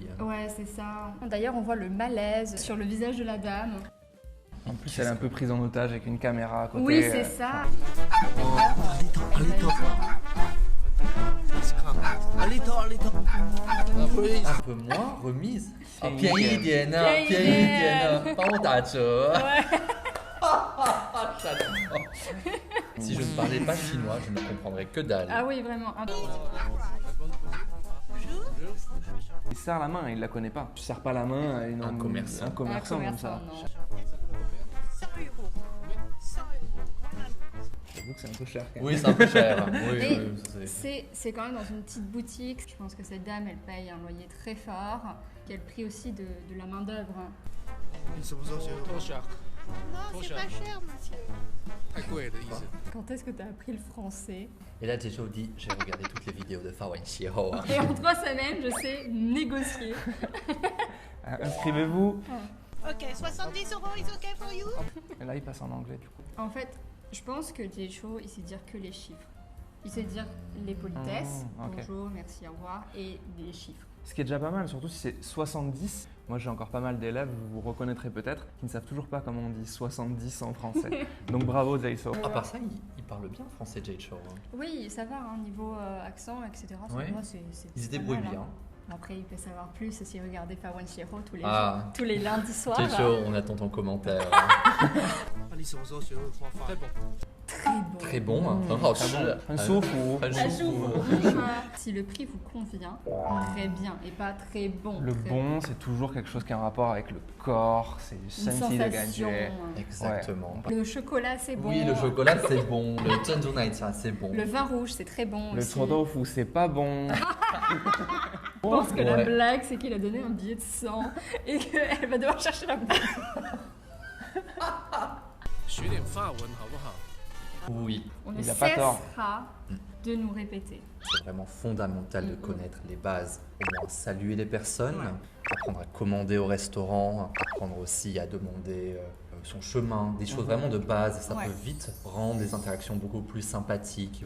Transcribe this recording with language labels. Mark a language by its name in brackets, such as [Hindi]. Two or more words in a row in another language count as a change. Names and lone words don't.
[French] Ouais, c'est ça. D'ailleurs, on voit le malaise sur le visage de la dame. En plus, elle est un peu prise en otage avec une caméra à côté. Oui, c'est ça. Un peu moins, remise. [Chinese] Ah, 便宜一点呢，便宜一点呢，帮我打折。 [French] J'adore. Si je ne parlais pas chinois, je ne comprendrais que dalle. Ah oui, vraiment. Il serre la main, il la connaît pas. Tu serres pas la main à Un commerçant. un commerçant comme ça. non. J'avoue que c'est un peu cher quand même. Oui, c'est un peu cher. Oui, Et oui, c'est- c'est quand même dans une petite boutique. Je pense que cette dame, elle paye un loyer très fort. Quel prix aussi de la main-d'œuvre. [Chinese] 你什么时候学脱下？ [French] Non, c'est pas cher, monsieur. [Chinese] 太贵的意思。 [French] Quand est-ce que tu as appris le français? Et là, Jay Chou dit, j'ai regardé toutes les vidéos de Fa Wen Xiehou. Et en 3 semaines, je sais négocier. Inscrivez-vous. [English] Ok, 70 euros is okay for you? [French] Et là, il passe en anglais du coup. En fait, Je pense que Jay-Chou, il sait dire que les chiffres. Il sait dire les politesses, bonjour, merci, au revoir, et les chiffres. Ce qui est déjà pas mal, surtout si c'est 70. Moi, j'ai encore pas mal d'élèves, vous vous reconnaîtrez peut-être, qui ne savent toujours pas comment on dit 70 en français. Donc bravo, Jay-Chou. À part ça, il parle bien français, Jay-Chou. Oui, ça va, hein, niveau accent, etc. Ouais. Moi, il se débrouille bien. Après, il peut savoir plus si regardez Fawan Shiro tous les lundis soirs. Jay-Chou, on attend ton commentaire. Très bon, [Chinese] 很好吃，很舒服。 [French] Si le prix vous convient, très bien, et pas très bon. Le très bon, c'est toujours quelque chose qui a un rapport avec le corps, c'est du senti de sensation. Exactement. Le chocolat, c'est bon. Oui, le chocolat, c'est bon. Le Zhenzhou Naicha, c'est bon. Le vin rouge, c'est très bon Le aussi. tofu, c'est pas bon. Je pense que la blague, c'est qu'il a donné un billet de 100 et qu'elle va devoir chercher la blague. [Chinese] 学点法文好不好？ [French] Oui, On ne Il a pas tort. cessera de nous répéter. c'est vraiment fondamental de connaître les bases. Au moins saluer les personnes, apprendre à commander au restaurant, apprendre aussi à demander son chemin, des choses vraiment de base. Ça peut vite rendre les interactions beaucoup plus sympathiques.